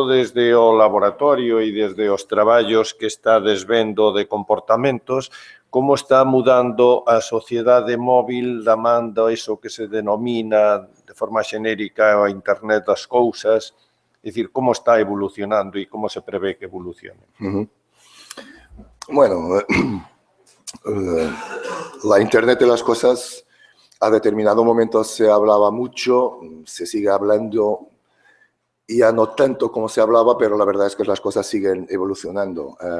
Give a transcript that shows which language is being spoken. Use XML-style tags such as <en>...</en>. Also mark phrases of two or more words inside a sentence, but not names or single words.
<gl>desde o laboratorio e desde os traballos que estades vendo de comportamentos, como está mudando a sociedade móvil da man do iso que se denomina de forma xenérica a Internet das cousas, é dicir, como está evolucionando e como se prevé que evolucione.</gl> <es>Bueno, la Internet de las cosas a determinado momento se hablaba mucho, se sigue hablando, ya no tanto como se hablaba, pero la verdad es que las cosas siguen evolucionando.</es>